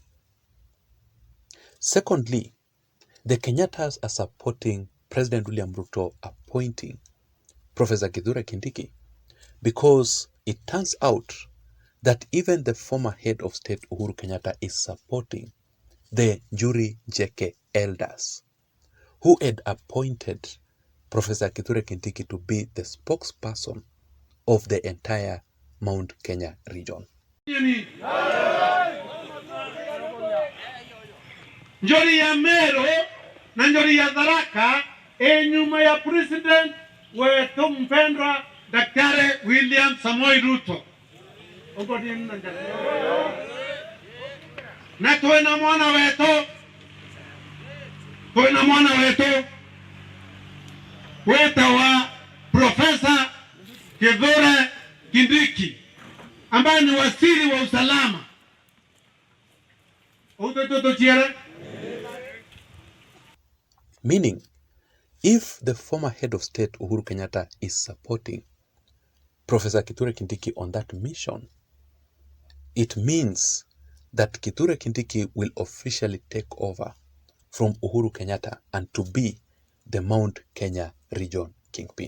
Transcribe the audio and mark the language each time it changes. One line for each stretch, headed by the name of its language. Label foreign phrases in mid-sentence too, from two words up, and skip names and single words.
English: Secondly, the Kenyattas are supporting President William Ruto appointing Professor Kithure Kindiki because it turns out that even the former head of state Uhuru Kenyatta is supporting the Njuri Njeke elders who had appointed Professor Kithure Kindiki to be the spokesperson of the entire Mount Kenya region.
Swahili: Njori ya Mero na njori ya Tharaka nyuma ya president wetu mpendwa Daktari William Samoei Ruto. Na twina mwana wetu wetawa Profesa Kithure Kindiki ambaye ni waziri wa usalama.
English: Meaning, if the former head of state Uhuru Kenyatta is supporting Professor Kithure Kindiki on that mission, it means that Kithure Kindiki will officially take over from Uhuru Kenyatta and to be the Mount Kenya region kingpin.